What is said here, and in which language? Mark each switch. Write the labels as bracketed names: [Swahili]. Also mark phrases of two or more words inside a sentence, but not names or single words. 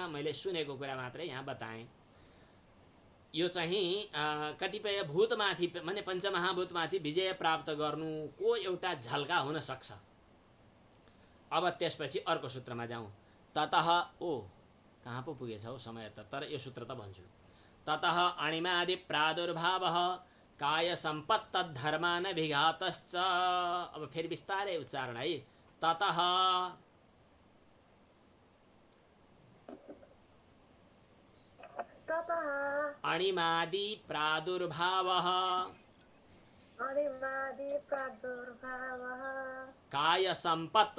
[Nepali] मैले सुनेको कुरा मात्रै यहाँ बताएँ। यो चाहिँ कतिपय भूतमाथि माने पञ्चमहाभूतमाथि विजय प्राप्त गर्नुको एउटा झल्का हुन सक्छ। अब त्यसपछि अर्को सूत्रमा जाउँ। ततः कहाँ पो पुगेछ हौ समय त, तर यो सूत्र त भन्छु। [Sanskrit] ततः अणिमादि प्रादुर्भावः काय सम्पत्तद्धर्मान विघातश्च। [Nepali] अब फेरि बिस्तारै उच्चारण है। [Sanskrit] ततः ततः अणिमादि प्रादुर्भावः अणिमादि प्रादुर्भावः काय सम्पत्